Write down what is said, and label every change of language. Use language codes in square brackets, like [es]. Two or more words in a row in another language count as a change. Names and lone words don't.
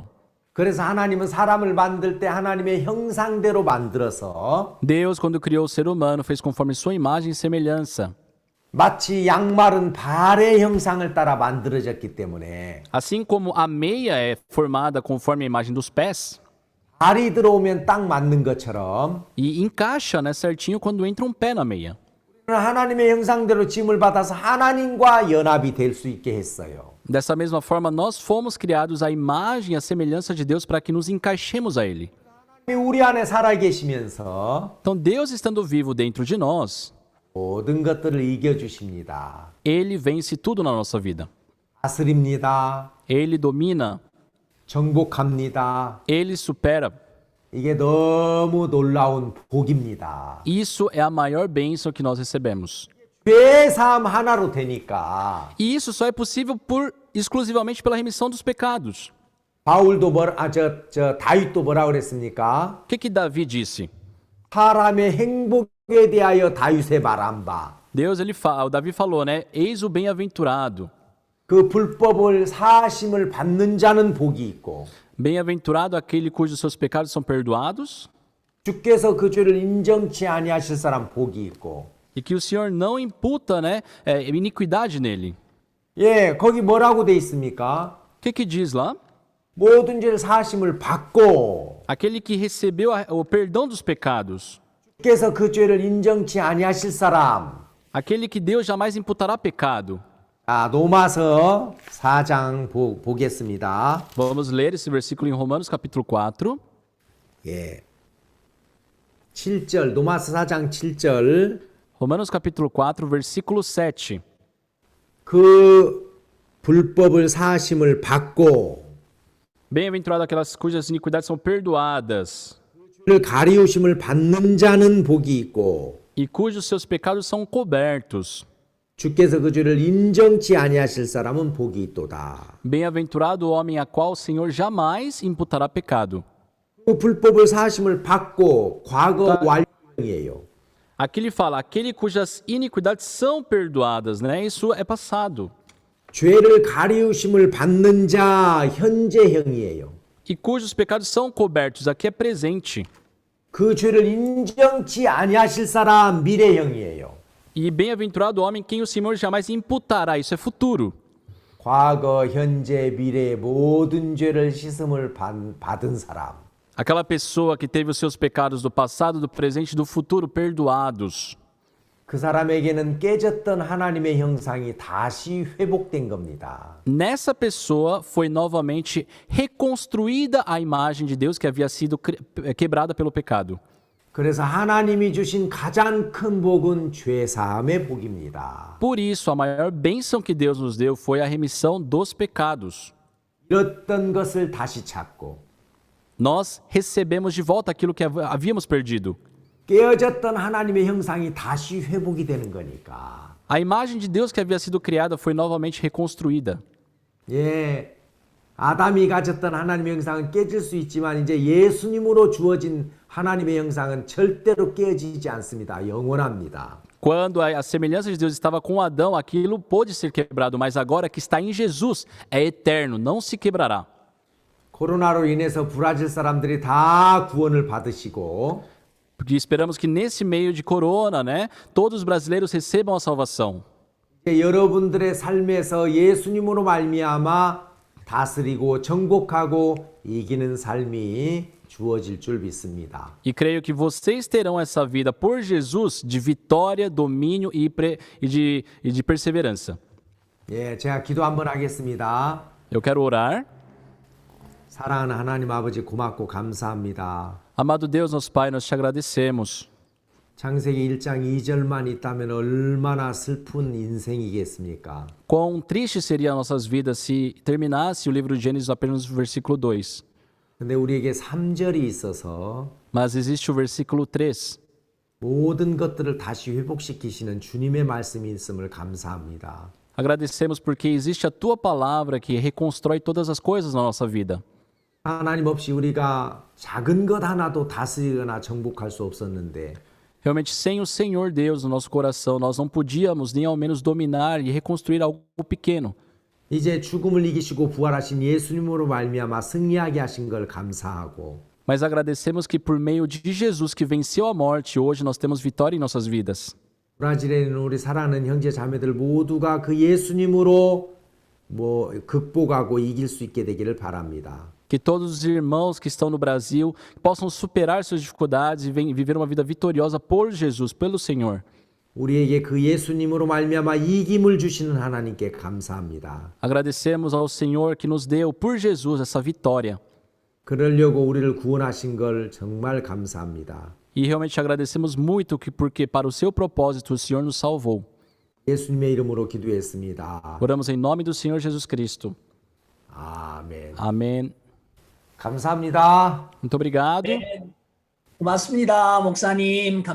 [ko] 그래서 하나님은 사람을 만들 때 하나님의 형상대로 만들어서 [pt] Deus, quando criou o ser humano, fez conforme sua imagem e semelhança. [ko] 마치 양말은 발의 형상을 따라 만들어졌기 때문에 [pt] Assim como a meia é formada conforme a imagem dos pés, [ko] 발이 들어오면 딱 맞는 것처럼 [pt] e encaixa, né, certinho quando entra um pé na meia. [ko] 하나님의 형상대로 지음을 받아서 하나님과 연합이 될 수 있게 했어요. [pt] Dessa mesma forma, nós fomos criados à imagem e à semelhança de Deus para que nos encaixemos a Ele. [ko] 우리 안에 살아 계시면서 [pt] Então, Deus estando vivo dentro de nós, [ko] 모든 것들을 이겨주십니다. [pt] Ele vence tudo na nossa vida. [ko] 다스립니다. [pt] Ele domina, [ko] 정복합니다. [pt] Ele supera. [ko] 이게 너무 놀라운 복입니다. [pt] Isso é a maior bênção que nós recebemos. [ko] 죄 사함 하나로 되니까 [pt] E isso só é possível exclusivamente pela remissão dos pecados. [ko] 바울도 다윗도 뭐라 그랬습니까? [pt] O que Davi disse? [ko] 사람의 행복에 대하여 다윗의 말한 바. [pt] O Davi falou, né? Eis o bem-aventurado. [ko] 그 불법을 사하심을 받는 자는 복이 있고 [pt] Bem-aventurado aquele cujos seus pecados são perdoados [ko] 주께서 그 죄를 인정치 아니하실 사람 복이 있고 [pt] e que o Senhor não imputa, né, iniquidade nele. [ko] 예, 거기 뭐라고 돼 있습니까? [pt] O que diz lá? [ko] 모든 죄를 사하심을 받고 [pt] Aquele que recebeu o perdão dos pecados. [ko] 주께서 그 죄를 인정치 아니하실 사람. [pt] Aquele que Deus jamais imputará pecado. [ko] 자, 로마서 4장 보겠습니다. [pt] Vamos ler esse versículo em Romanos capítulo 4. [ko] 예. 7절, 로마서 4장 7절. [pt] Romanos capítulo 4, versículo 7. [ko] 그 불법을 사하심을 받고 [pt] Bem-aventurado aquelas cujas iniquidades são perdoadas [ko] 를 가리우심을 받는 자는 복이 있고 [pt] e cujos seus pecados são cobertos. [ko] 주께서 그 죄를 인정치 아니하실 사람은 복이 있도다. [pt] Bem-aventurado o homem a qual o Senhor jamais imputará pecado. [ko] 그 불법을 사하심을 받고 과거 완료형이에요. [pt] Aqui ele fala, aquele cujas iniquidades são perdoadas, né? Isso é passado. [ko] 죄를 가리우심을 받는 자 현재형이에요. [pt] E cujos pecados são cobertos, aqui é presente. [ko] 그 죄를 인정치 아니하실 사람 미래형이에요. [pt] E bem-aventurado o homem quem o Senhor jamais imputará, isso é futuro. [ko] 과거, 현재, 미래 모든 죄를 씻음을 받은 사람. [pt] Aquela pessoa que teve os seus pecados do passado, do presente e do futuro perdoados. [ko] 그 사람에게는 깨졌던 하나님의 형상이 다시 회복된 겁니다. [pt] Nessa pessoa foi novamente reconstruída a imagem de Deus que havia sido quebrada pelo pecado. [ko] 그래서 하나님이 주신 가장 큰 복은 죄 사함의 복입니다. [pt] Por isso, a maior bênção que Deus nos deu foi a remissão dos pecados. [ko] 잃었던 것을 다시 찾고 [pt] Nós recebemos de volta aquilo que havíamos perdido. [ko] 깨어졌던 하나님의 형상이 다시 회복이 되는 거니까. [pt] A imagem de Deus que havia sido criada foi novamente reconstruída. [ko] 예, 아담이 가졌던 하나님의 형상은 깨질 수 있지만 이제 예수님으로 주어진 하나님의 형상은 절대로 깨지지 않습니다. 영원합니다. [pt] Quando a semelhança de Deus estava com Adão, aquilo pôde ser quebrado, mas agora que está em Jesus, é eterno, não se quebrará. [ko] 코로나로 인해서 브라질 사람들이 다 구원을 받으시고 [pt] Porque esperamos que nesse meio de corona, né, todos os brasileiros recebam a salvação. [ko] 여러분들의 삶에서 예수님으로 말미암아 다스리고 정복하고 이기는 삶이 주어질 줄 믿습니다. [pt] E creio que vocês terão essa vida por Jesus de vitória, domínio e de perseverança. [ko] 예, 제가 기도 한번 하겠습니다. [pt] Eu quero orar. [ko] 사랑하는 하나님 아버지 고맙고 감사합니다. [pt] Amado Deus, nosso Pai, nós te agradecemos. [ko] 창세기 1장 2절만 있다면 얼마나 슬픈 인생이겠습니까? [pt] Quão triste seria nossas vidas se terminasse o livro de Gênesis apenas no versículo 2. [ko] 근데 우리에게 3절이 있어서 [pt] Mas existe o versículo 3. [ko] 모든 것들을 다시 회복시키시는 주님의 말씀이 있음을 감사합니다. [pt] Agradecemos porque existe a tua palavra que reconstrói todas as coisas na nossa vida. [ko] 하나님 없이 우리가 작은 것 하나도 다스리거나 정복할 수 없었는데 [pt] Realmente, sem o Senhor Deus no nosso coração, nós não podíamos nem ao menos dominar e reconstruir algo pequeno. [ko] 이제 죽음을 이기시고 부활하신 예수님으로 말미암아 승리하게 하신 걸 감사하고 [pt] Mas agradecemos que por meio de Jesus que venceu a morte, hoje nós temos vitória em nossas vidas. [ko] 브라질에 있는 우리 사랑하는 형제 자매들 모두가 그 예수님으로 극복하고 이길 수 있게 되기를 바랍니다. [pt] Que todos os irmãos que estão no Brasil possam superar suas dificuldades e viver uma vida vitoriosa por Jesus, pelo Senhor. [ko] 우리에게 그 예수님으로 말미암아 이김을 주시는 하나님께 감사합니다. [pt] Agradecemos ao Senhor que nos deu por Jesus essa vitória. [ko] 그러려고 우리를 구원하신 걸 정말 감사합니다. [pt] E realmente agradecemos muito porque para o seu propósito o Senhor nos salvou. [ko] 예수님의 이름으로 기도했습니다. [pt] Oramos em nome do Senhor Jesus Cristo. [ko] 아멘. [pt] Amém. [ko] 감사합니다. [pt] Muito obrigado. [ko] 고맙습니다, 목사님. 감사합니다.